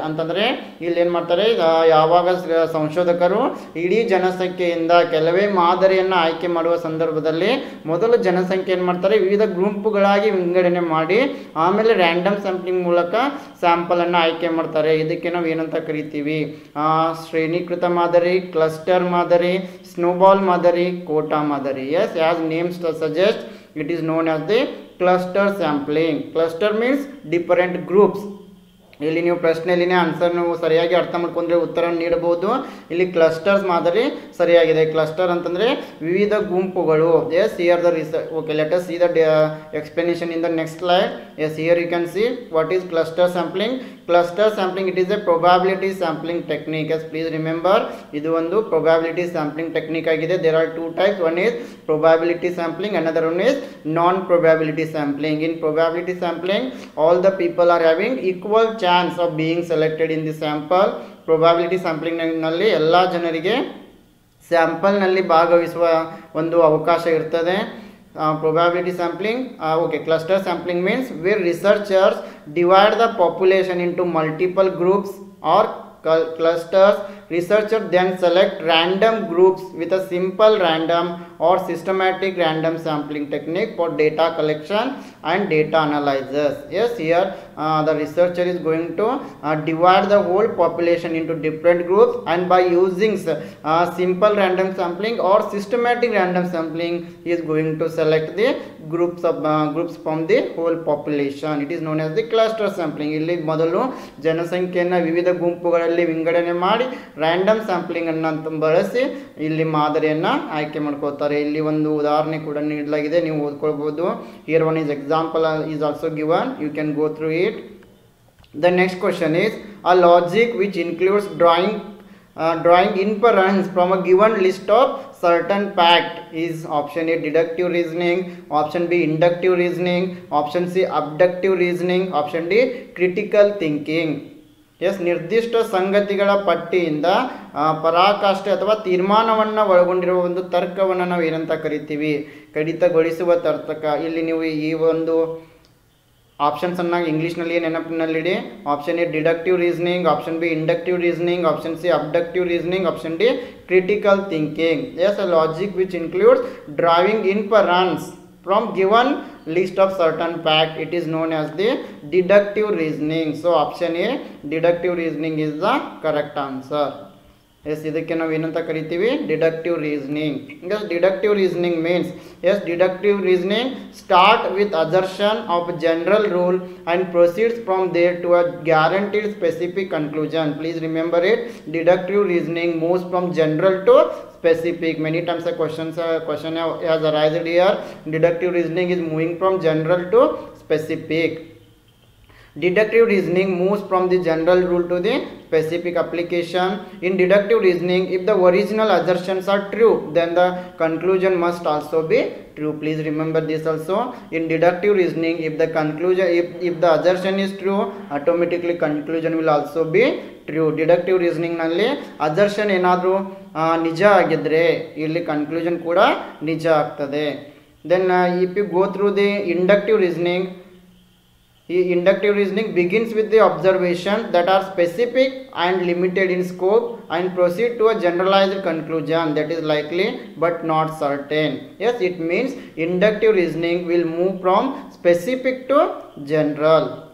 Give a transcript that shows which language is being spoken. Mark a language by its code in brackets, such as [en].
[kn] ಅಂತಂದರೆ ಇಲ್ಲಿ ಏನು ಮಾಡ್ತಾರೆ, ಯಾವಾಗ ಸಂಶೋಧಕರು ಇಡೀ ಜನಸಂಖ್ಯೆಯಿಂದ ಕೆಲವೇ ಮಾದರಿಯನ್ನು ಆಯ್ಕೆ ಮಾಡುವ ಸಂದರ್ಭದಲ್ಲಿ ಮೊದಲು ಜನಸಂಖ್ಯೆ ಏನು ಮಾಡ್ತಾರೆ, ವಿವಿಧ ಗುಂಪುಗಳಾಗಿ ವಿಂಗಡಣೆ ಮಾಡಿ ಆಮೇಲೆ ರ್ಯಾಂಡಮ್ ಸ್ಯಾಂಪ್ಲಿಂಗ್ ಮೂಲಕ ಸ್ಯಾಂಪಲನ್ನು ಆಯ್ಕೆ ಮಾಡ್ತಾರೆ. ಇದಕ್ಕೆ ನಾವು ಏನಂತ ಕರಿತೀವಿ? ಶ್ರೇಣೀಕೃತ ಮಾದರಿ, ಕ್ಲಸ್ಟರ್ ಮಾದರಿ, snowball madari, quota madari. [en] Yes, as names suggest, it is known as the cluster sampling. Cluster means different groups. [kn] ಇಲ್ಲಿ ನೀವು ಪ್ರಶ್ನೆಯಲ್ಲಿನೇ ಆನ್ಸರ್ ನೀವು ಸರಿಯಾಗಿ ಅರ್ಥ ಮಾಡ್ಕೊಂಡ್ರೆ ಉತ್ತರ ನೀಡಬಹುದು. ಇಲ್ಲಿ ಕ್ಲಸ್ಟರ್ಸ್ ಮಾದರಿ ಸರಿಯಾಗಿದೆ. ಕ್ಲಸ್ಟರ್ ಅಂತಂದರೆ ವಿವಿಧ ಗುಂಪುಗಳು. [en] Yes here the research. Okay, let us see the explanation in the next slide. Yes, here you can see what is cluster sampling. Cluster sampling, it is a probability sampling technique. Yes, please remember, [kn] ಇದು ಒಂದು probability sampling technique ಆಗಿದೆ. [en] There are two types. One is probability sampling, another one is non probability sampling. In probability sampling, all the people are having equal chance of being selected in the sample. [kn] Probability sampling ನಲ್ಲಿ ಎಲ್ಲ ಜನರಿಗೆ sample ನಲ್ಲಿ ಭಾಗವಹಿಸುವ ಒಂದು ಅವಕಾಶ ಇರ್ತದೆ. [en] Probability sampling, okay, cluster sampling means where researchers divide the population into multiple groups or clusters. Researchers then select random groups with a simple random or systematic random sampling technique for data collection and data analysis. Yes, here the researcher is going to divide the whole population into different groups, and by using simple random sampling or systematic random sampling, he is going to select the groups from the whole population. It is known as the cluster sampling. [kn] ಇಲ್ಲಿ ಮೊದಲು ಜನಸಂಖ್ಯೆಯನ್ನು ವಿವಿಧ ಗುಂಪುಗಳಲ್ಲಿ ವಿಂಗಡಣೆ ಮಾಡಿ random sampling ಅನ್ನು ಬಳಸಿ ಇಲ್ಲಿ ಮಾದರಿಯನ್ನು ಆಯ್ಕೆ ಮಾಡ್ಕೋತಾರೆ. ಇಲ್ಲಿ ಒಂದು ಉದಾಹರಣೆ ಕೂಡ ನೀಡಲಾಗಿದೆ, ನೀವು ಓದ್ಕೊಳ್ಬಹುದು. [en] Here one is example is also given, you can go through it. The next question is a logic which includes drawing inference from a given list of certain fact is option A deductive reasoning, option B inductive reasoning, option C abductive reasoning, option D critical thinking. [kn] S, ನಿರ್ದಿಷ್ಟ ಸಂಗತಿಗಳ ಪಟ್ಟಿಯಿಂದ ಪರಾಕಾಷ್ಠೆ ಅಥವಾ ತೀರ್ಮಾನವನ್ನು ಒಳಗೊಂಡಿರುವ ಒಂದು ತರ್ಕವನ್ನು ನಾವು ಏನಂತ ಕರಿತೀವಿ? ಕಡಿತಗೊಳಿಸುವ ತರ್ಕ. ಇಲ್ಲಿ ನೀವು ಈ ಒಂದು ಆಪ್ಷನ್ಸ್ ಅನ್ನ ಇಂಗ್ಲೀಷ್ನಲ್ಲಿ ನೆನಪಿನಲ್ಲಿಡಿ. [en] Option A deductive reasoning, option B inductive reasoning, option C abductive reasoning, option D critical thinking. Yes, a logic which includes drawing inference from given list of certain fact, it is known as the deductive reasoning. So option A deductive reasoning is the correct answer. [kn] S, ಇದಕ್ಕೆ ನಾವು ಏನಂತ ಕರಿತೀವಿ? Deductive reasoning. [en] Yes, deductive reasoning means, yes, deductive reasoning start with assertion of general rule and proceeds from there to a guaranteed specific conclusion. Please remember it. Deductive reasoning moves from general to specific. Many times a question has arisen here. Deductive reasoning is moving from general to specific. Deductive reasoning moves from the general rule to the specific application. In deductive reasoning, if the original assertions are true, then the conclusion must also be true. Please remember this also. In deductive reasoning, if the conclusion, if the assertion is true, automatically conclusion will also be true. [kn] Deductive reasoning ನಲ್ಲಿ assertion ಏನಾದರೂ ನಿಜ ಆಗಿದ್ರೆ ಇಲ್ಲಿ conclusion ಕೂಡ ನಿಜ ಆಗ್ತದೆ. [en] Then if you go through the inductive reasoning, inductive reasoning begins with the observations that are specific and limited in scope and proceed to a generalized conclusion that is likely but not certain. Yes, it means inductive reasoning will move from specific to general.